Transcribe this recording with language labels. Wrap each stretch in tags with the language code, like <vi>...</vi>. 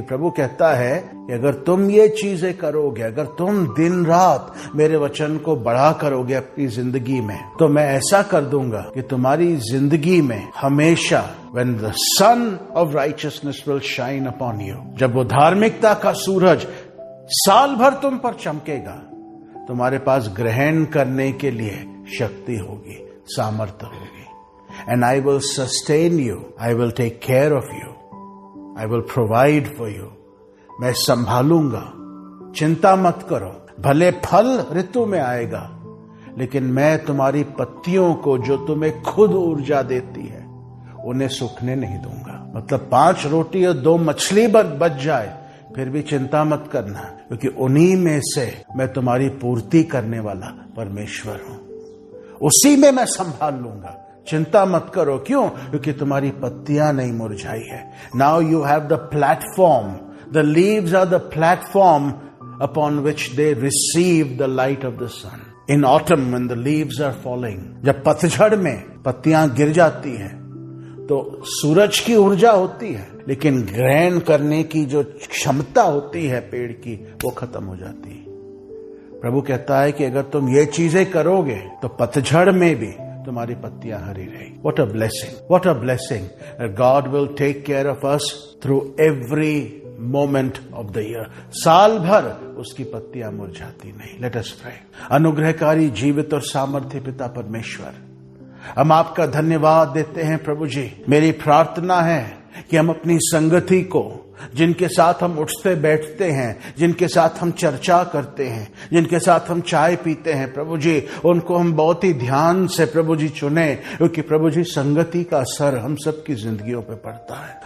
<hi>प्रभु कहता है कि अगर तुम ये चीजें करोगे, अगर तुम दिन रात मेरे वचन को बढ़ा करोगे अपनी जिंदगी में, तो मैं ऐसा कर दूंगा कि तुम्हारी जिंदगी में हमेशा</hi> <en>when the sun of righteousness will shine upon you,</en> <hi>जब वो धार्मिकता का सूरज साल भर तुम पर चमकेगा, तुम्हारे पास ग्रहण करने के लिए शक्ति होगी, सामर्थ्य होगी।</hi> <en>And I will sustain you, I will take care of you, I will provide for you.</en> <hi>मैं संभालूंगा, चिंता मत करो। भले फल ऋतु में आएगा, लेकिन मैं तुम्हारी पत्तियों को जो तुम्हें खुद ऊर्जा देती है उन्हें सूखने नहीं दूंगा। मतलब 5 रोटी और 2 मछली बच जाए फिर भी चिंता मत करना, क्योंकि उन्हीं में से मैं तुम्हारी पूर्ति करने वाला परमेश्वर हूं। उसी में मैं संभाल लूंगा, चिंता मत करो। क्यों? क्योंकि तुम्हारी पत्तियां नहीं मुरझाई है।</hi> <en>Now you have the platform, the leaves are the platform upon which they receive the light of the sun. In autumn when the leaves are falling,</en> <hi>जब पतझड़ में पत्तियां गिर जाती हैं तो सूरज की ऊर्जा होती है, लेकिन ग्रहण करने की जो क्षमता होती है पेड़ की, वो खत्म हो जाती है। प्रभु कहता है कि अगर तुम ये चीजें करोगे तो पतझड़ में भी तुम्हारी पत्तियां हरी रहेगी।</hi> <en>What a blessing! What a blessing! God will take care of us through every moment of the year.</en> <hi>साल भर उसकी पत्तियां मुरझाती नहीं।</hi> <en>Let us pray.</en> <hi>अनुग्रहकारी जीवित और सामर्थ्य पिता परमेश्वर, हम आपका धन्यवाद देते हैं प्रभु जी। मेरी प्रार्थना है कि हम अपनी संगति को, जिनके साथ हम उठते बैठते हैं, जिनके साथ हम चर्चा करते हैं, जिनके साथ हम चाय पीते हैं, प्रभु जी उनको हम बहुत ही ध्यान से प्रभु जी चुने, क्योंकि प्रभु जी संगति का असर हम सब की जिंदगियों पे पड़ता है।</hi>